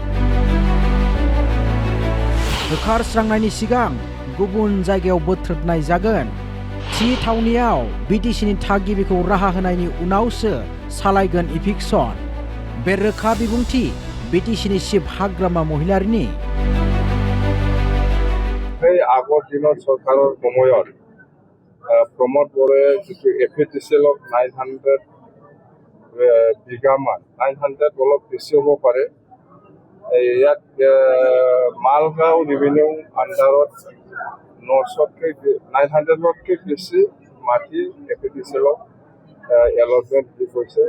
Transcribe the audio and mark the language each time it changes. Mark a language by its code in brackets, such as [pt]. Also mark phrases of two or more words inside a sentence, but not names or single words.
[brx] होखारस्रांनायनि सिगां गुबुन जायगायाव बोथ्रोदनाय जागोन। थि थावनियाव बिटिसिनि थागिबिखौ राहा होनायनि उनावसो सालायगोन इभिक्सन। बे रोखा बिबुंथि बिटिसिनि चिफ हाग्रामा महिलारिनि। [as] এই আগৰ দিনৰ চৰকাৰৰ সময়ত প্ৰমোদ বড়োৱে যিটো APDCLক 900 বিঘামান 900 অলপ বেছি হ'ব পাৰে, ইয়াত মালগাঁও ৰেভিনিউ আণ্ডাৰত 900তকৈ বেছি মাটি APDCLক এলটমেণ্ট দি কৈছে।